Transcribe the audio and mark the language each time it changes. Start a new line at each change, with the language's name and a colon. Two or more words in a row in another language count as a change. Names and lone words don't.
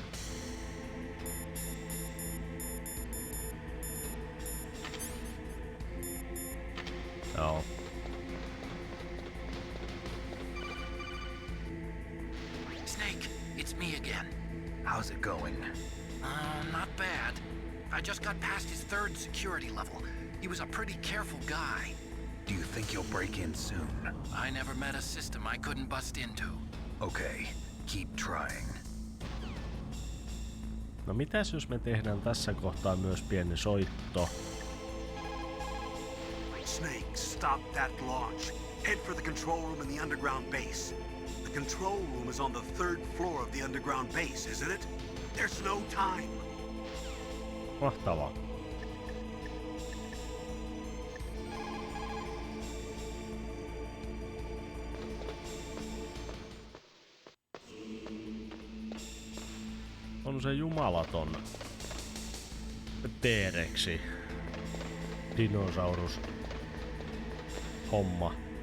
Finnish: Joo.
English: Snake, it's me again. How's it going? Not bad. I just got past his third security level. He was a pretty careful guy. Do you think you'll break in soon? I never met a system I couldn't bust into. Okay, keep trying.
Finnish: No mitäs jos me tehdään tässä kohtaa myös pieni soitto?
English: Snake, stop that launch. Head for the control room in the underground base. The control room is on the 3rd floor of the underground base, isn't it? There's no time.
Finnish: Mahtavaa. On se jumalaton T-reksi dinosaurus homma.